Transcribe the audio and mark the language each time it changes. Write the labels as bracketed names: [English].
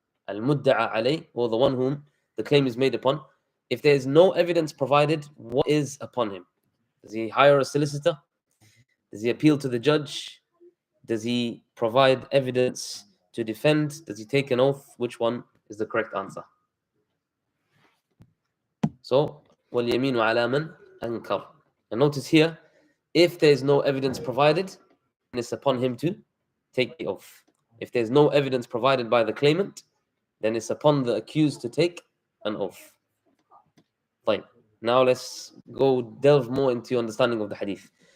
[English] Al-mudda'a alayh, or the one whom the claim is made upon. If there is no evidence provided, what is upon him? Does he hire a solicitor? Does he appeal to the judge? Does he provide evidence to defend? Does he take an oath? Which one is the correct answer? [Arabic] So, وَالْيَمِينُ عَلَى مَنْ أَنْكَرَ. [English] And notice here, if there is no evidence provided, then it's upon him to take the oath. If there's no evidence provided by the claimant, then it's upon the accused to take an oath. Fine. Now let's go delve more into your understanding of the hadith.